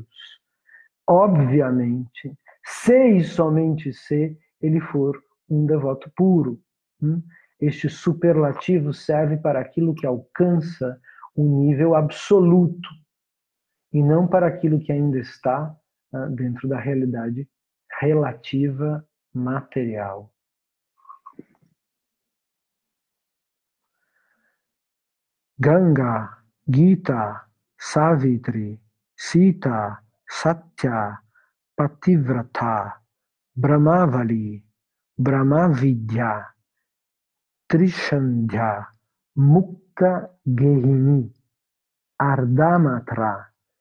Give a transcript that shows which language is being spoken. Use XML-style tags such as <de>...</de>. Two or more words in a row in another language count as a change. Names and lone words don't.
<pt>Obviamente, se e somente se ele for um devoto puro. Este superlativo serve para aquilo que alcança um nível absoluto e não para aquilo que ainda está dentro da realidade relativa material. Ganga, Gita, Savitri, Sita, Satya, Pativrata, Brahmavali, Brahmavidya, Trishandhya, Mukta Gehini, Ardamatra,</pt>